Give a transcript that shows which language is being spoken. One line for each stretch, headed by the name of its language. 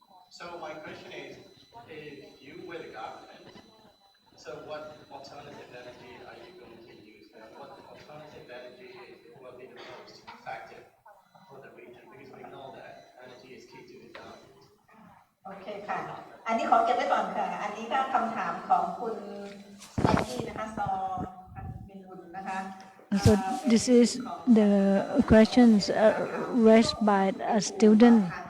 English: So my question is, if you were the government, so what alternative energy are you going to use? And what alternative energy will be the most effective for the region? Because we know that energy is key to development.
Thai: โอเคค่ะ อันนี้ขอเก็บไว้ก่อนค่ะ อันนี้ก็คำถามของคุณแจ็คกี้นะคะซอมินบุญนะคะ
English: So this is the questions raised by a student